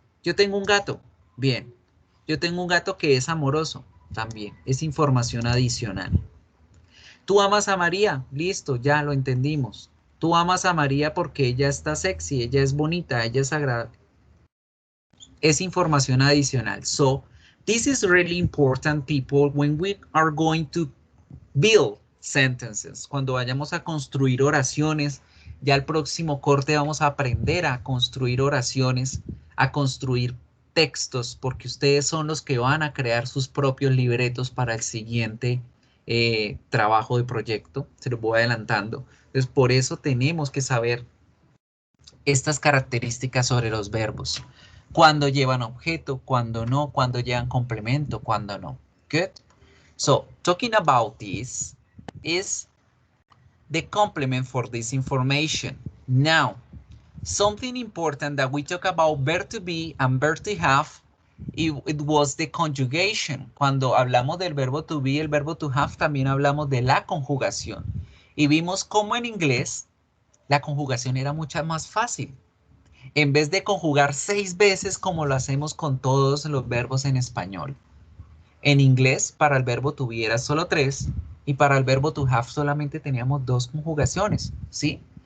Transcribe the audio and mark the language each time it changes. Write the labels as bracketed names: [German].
[Spanish] Yo tengo un gato, bien. Yo tengo un gato que es amoroso, también. Es información adicional. Tú amas a María, listo, ya lo entendimos. Tú amas a María porque ella está sexy, ella es bonita, ella es agradable. Es información adicional. [English] So, this is really important, people, when we are going to build sentences. [Spanish] Cuando vayamos a construir oraciones, ya el próximo corte vamos a aprender a construir oraciones, a construir textos, porque ustedes son los que van a crear sus propios libretos para el siguiente trabajo de proyecto. Se los voy adelantando. Entonces, por eso tenemos que saber estas características sobre los verbos. Cuando llevan objeto, cuando no, cuando llevan complemento, cuando no. [English] Good? So, talking about this is the complement for this information. Now, something important that we talk about verb to be and verb to have, it was the conjugation. [Spanish] Cuando hablamos del verbo to be, el verbo to have, también hablamos de la conjugación. Y vimos cómo en inglés la conjugación era mucho más fácil. En vez de conjugar 6 veces como lo hacemos con todos los verbos en español. En inglés, para el verbo to be era solo 3 y para el verbo to have solamente teníamos 2 conjugaciones, ¿sí?